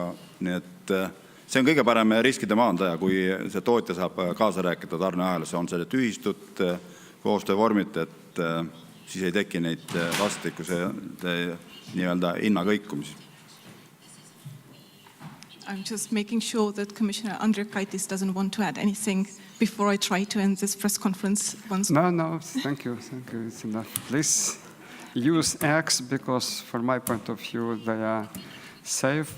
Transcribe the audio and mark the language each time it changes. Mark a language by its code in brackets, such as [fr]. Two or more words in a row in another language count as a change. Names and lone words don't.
[et] Nii et see on kõige parem riskide maandaja, kui see tootja saab kaasa rääkida tarneahelas, on selle tühistut koostöövormid, et siis ei teki neid vastikuse nii-öelda hinnakõikumisi. [en] I'm just making sure that Commissioner Andriukaitis doesn't want to add anything before I try to end this press conference once more. No, thank you. It's enough. Please use eggs because, from my point of view, they are safe.